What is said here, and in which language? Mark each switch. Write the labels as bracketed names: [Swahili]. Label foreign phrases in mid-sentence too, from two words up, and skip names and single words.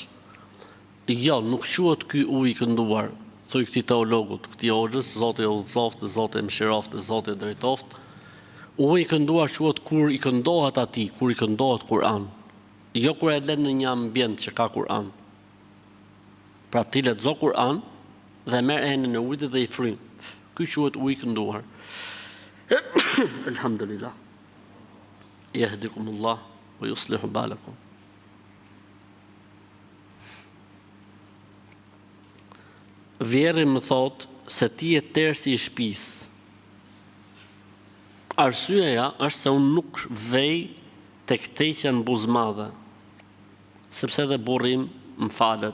[Albanian] Jo, nuk quhet ky ujë i kënduar, thuj këtij teologut, këtij hoxhës, Zoti e udhëzoft, Zoti e mëshiroft, Zoti e drejtoft. Ujë i kënduar quhet kur i këndohet atij, kur i këndohet Kur'an. Jo kur e lën në një ambient që ka Kur'an. Pra ti lexo Kur'an dhe merr enin e ujit dhe i fryn. Ky quhet ujë i kënduar. Alhamdulillah. [Arabic] يهديكم الله ويصلح بالكم. [Albanian] Vjeri më thot se ti je tersi i shtëpisë. Arsyeja është se unë nuk vej tek teqja në buzmadhe, sepse dhe burri im më falet.